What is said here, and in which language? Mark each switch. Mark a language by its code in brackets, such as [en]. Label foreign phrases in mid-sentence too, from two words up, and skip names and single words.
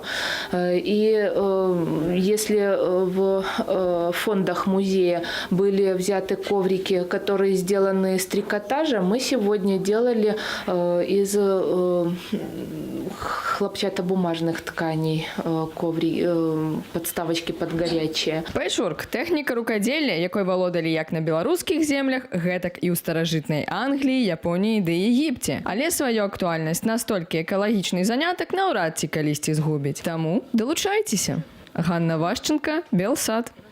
[ru] И если в фондах музея были взяты коврики, которые сделаны из трикотажа, мы сегодня делали из хлопчатобумажных тканей, подставочки под горячие. [be] Пэтчворк – тэхніка рукадзелля, якой валодалі як на беларускіх землях, гэтак і ў старажытнай Англіі, Японіі ды Егіпце. Але сваю актуальнасць настолькі экалагічны занятак наўрад ці калісьці згубіць. Таму далучайцеся. Ганна Вашченко, Белсад.